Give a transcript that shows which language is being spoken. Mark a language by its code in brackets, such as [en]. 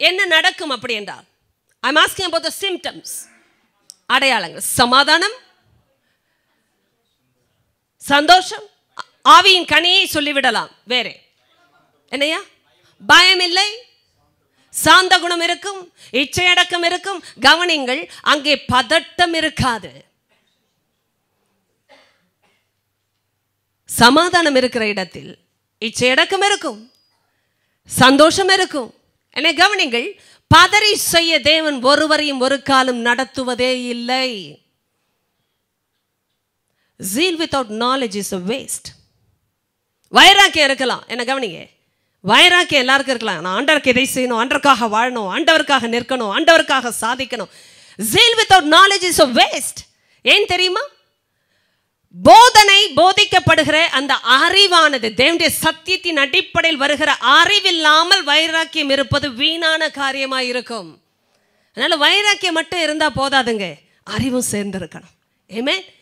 [ta] என்ன நடக்கும் அப்படி என்றால், [en] I am asking about the symptoms. [ta] அடையாளங்கள். சமாதானம், சந்தோஷம், ஆவியின் கனியை சொல்லிவிடலாம். வேறே என்னையா? பயம் இல்லை, சாந்த குணம் இருக்கும், இச்சையடக்கம் இருக்கும். கவனிங்கள், அங்கே பதட்டம் இருக்காது. சமாதானம் இருக்கிற இடத்தில் இச்சையடக்கம் இருக்கும், சந்தோஷம் இருக்கும். என்னை கவனிங்கள், பதறி செய்ய தேவன் ஒருவரையும் ஒரு காலம் நடத்துவதே இல்லை. [en] Zeal without knowledge is a waste. [ta] வைராக்கியம் இருக்கலாம். என்ன கவனிங்க, வைராக்கியம் எல்லாருக்கும் இருக்கலாம். நான் ஆண்டவருக்கு இதை செய்யணும், ஆண்டவருக்காக வாழணும், ஆண்டவருக்காக நிற்கணும், ஆண்டவருக்காக சாதிக்கணும். [en] Zeal without knowledge is a waste. [ta] ஏன் தெரியுமா? போதனை, போதிக்கப்படுகிற அந்த அறிவானது தேவனுடைய சத்தியத்தின் அடிப்படையில் வருகிற அறிவில்லாமல் வைராக்கியம் இருப்பது வீணான காரியமாய் இருக்கும். அதனால வைராக்கியம் மட்டும் இருந்தா போதாதுங்க, அறிவும் சேர்ந்திருக்கணும். ஆமென்.